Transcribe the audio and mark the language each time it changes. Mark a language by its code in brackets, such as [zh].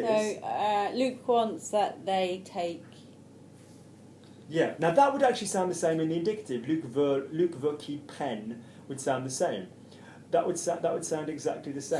[en] So, Luke wants that they take... Yeah, now that would actually sound the same in the indicative. [fr] Luc veut qu'ils prennent [en] would sound the same. That would sound exactly the same.